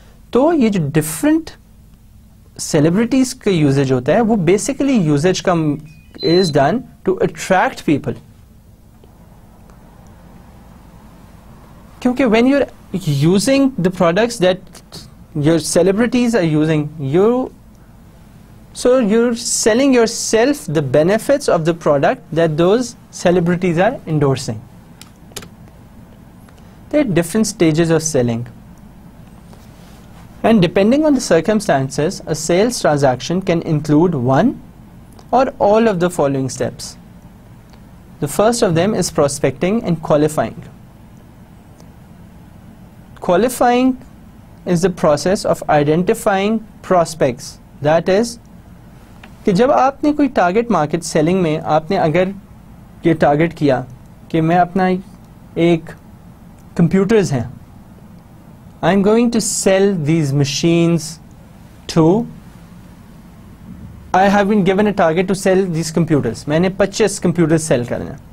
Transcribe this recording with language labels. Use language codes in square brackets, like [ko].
[ur] تو یہ جو ڈفرنٹ سیلیبریٹیز کا یوزیج ہوتا ہے [en] وہ basically usage کا is done to attract people, کیونکہ when you are using the products that your celebrities are using, so you're selling yourself the benefits of the product that those celebrities are endorsing. There are different stages of selling, and depending on the circumstances, a sales transaction can include one or all of the following steps. The first of them is prospecting and qualifying. Qualifying is the process of identifying prospects. That is [ur] کہ جب آپ نے کوئی target market selling میں آپ نے اگر یہ ٹارگٹ کیا کہ میں اپنا ایک کمپیوٹرز ہیں, [en] I am going to sell these machines to, I have been given a target to sell these computers, [ur] میں نے 25 کمپیوٹرز سیل کرنے.